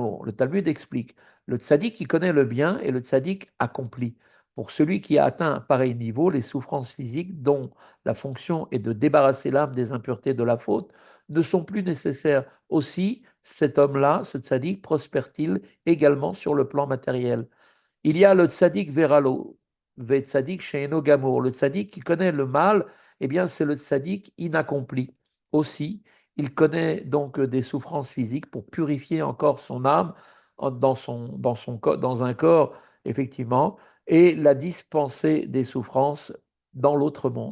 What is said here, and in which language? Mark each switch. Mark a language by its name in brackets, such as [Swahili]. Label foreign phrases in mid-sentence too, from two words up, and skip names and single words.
[French] Le Talmud explique le Tzadik qui connaît le bien et le Tzadik accompli. Pour celui qui a atteint un pareil niveau, les souffrances physiques, dont la fonction est de débarrasser l'âme des impuretés de la faute, ne sont plus nécessaires. Aussi, cet homme-là, ce Tzadik, prospère-t-il également sur le plan matériel. Il y a le [Hebrew] צדיק ורע לו וצדיק שאינו גמור. [French] Le tzaddik qui connaît le mal, eh bien, c'est le tzaddik inaccompli. Aussi, il connaît donc des souffrances physiques pour purifier encore son âme dans un corps, effectivement, et la dispenser des souffrances dans l'autre monde.